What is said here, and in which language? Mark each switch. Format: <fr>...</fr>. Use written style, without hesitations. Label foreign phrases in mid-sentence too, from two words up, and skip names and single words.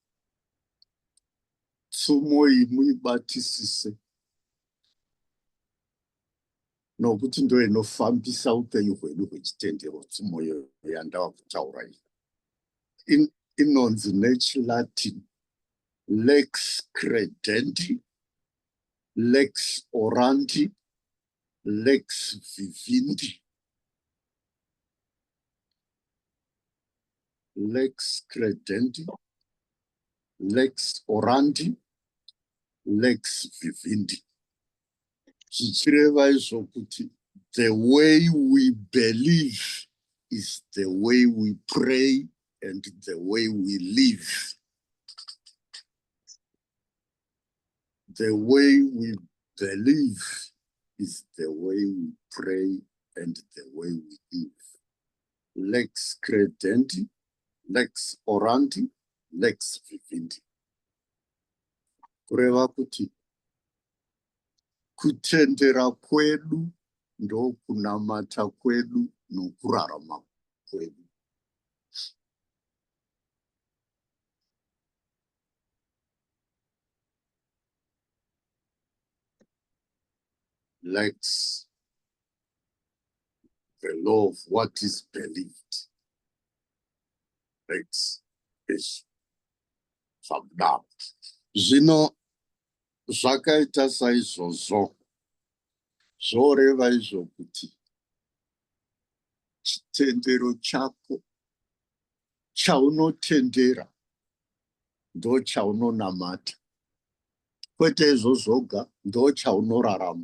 <sn>Tsumo iyi muibatisise nokuti ndo inofambisa upenyu hwedu hwechitendero. Tsumo iyo yandava kutaura iyi inonzi nechiLatin</sn> <la>lex credendi, lex orandi, lex vivendi. lex credendi, lex orandi, lex vivendi.</la> <sn>Zvichireva izvo kuti</sn> <en>the way we believe is the way we pray and the way we live. The way we believe is the way we pray and the way we live.</en> <la>Lex credendi, lex orandi, lex vivendi.</la> <sn>Kureva kuti kutendera kwedu ndo kunamata kwedu nokurarama kwedu.</sn> <la>Lex,</la> <en>the law of what is believed.</en> <sn>Lex is zvakudaro. Zvino zvakaita saizvozvo zvoreva izvo kuti chitendero chako chaunotendera ndo chaunonamata, kwete izvozvoga ndo chaunorarama.</sn>